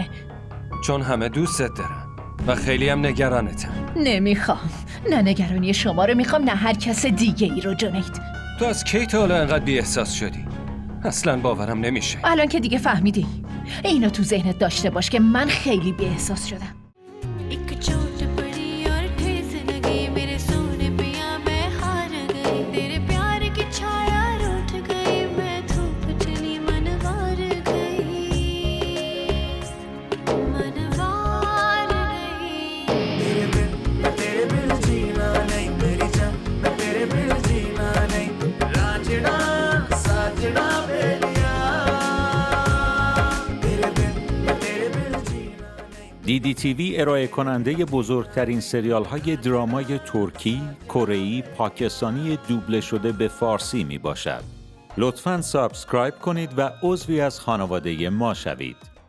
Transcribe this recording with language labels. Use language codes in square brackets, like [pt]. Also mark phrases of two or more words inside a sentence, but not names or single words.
[fa] چون همه دوستت دارن و خیلی هم نگرانتن. نمیخوام. نه نگرانی شما رو میخوام، نه هر کس دیگه ای رو. جنید تو از کی تا حالا انقدر بی احساس شدی؟ اصلا باورم نمیشه. الان که دیگه فهمیدی. اینو تو ذهنت داشته باش که من خیلی بی احساس شدم. [hi] एक चोट पड़ी और ठेस लगी मेरे सोने पिया मैं हार गई तेरे प्यार की छाया रूठ गई मैं धूप चली मनवार गई तेरे बिन जीना नहीं मेरी जान, मैं तेरे बिन जीना नहीं। रांझना साजना बेलिया तेरे बिन जीना नहीं। [fa] DDTV ارائه کننده بزرگترین سریال های درامای ترکی، کره‌ای، پاکستانی دوبله شده به فارسی می باشد. لطفاً سابسکرایب کنید و عضوی از خانواده ما شوید.